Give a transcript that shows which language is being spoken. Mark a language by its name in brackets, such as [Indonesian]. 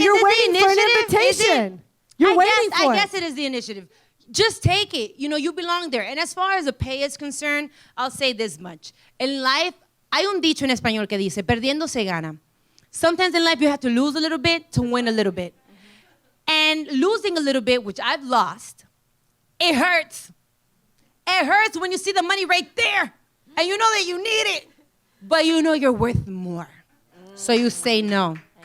[English] You're waiting for an invitation. You're waiting for it. I guess it is the initiative. Just take it. You belong there. And as far as the pay is concerned, I'll say this much. In life, [Spanish] hay un dicho en español que dice, perdiendo se gana. [English] Sometimes in life, you have to lose a little bit to win a little bit. And losing a little bit, which I've lost, it hurts. It hurts when you see the money right there. And you know that you need it. But you know you're worth more. So you say no.